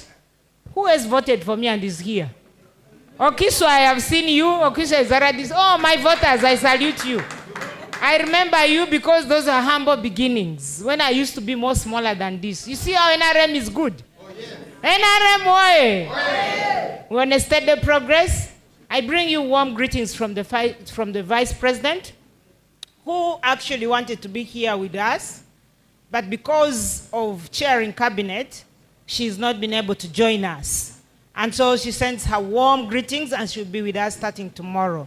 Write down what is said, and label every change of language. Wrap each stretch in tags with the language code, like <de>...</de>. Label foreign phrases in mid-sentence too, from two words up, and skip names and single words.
<en>Who has voted for me and is here? Okiso, I have seen you. Okiso is Zaradis. Oh, my voters, I salute you. I remember you because those are humble beginnings. When I used to be more smaller than this. You see how NRM is good? Oh, yes. NRM, oye! Oye! We're on a steady progress. I bring you warm greetings from the Vice President, who actually wanted to be here with us, but because of chairing cabinet, she's not been able to join us. And so she sends her warm greetings, and she'll be with us starting tomorrow.</en>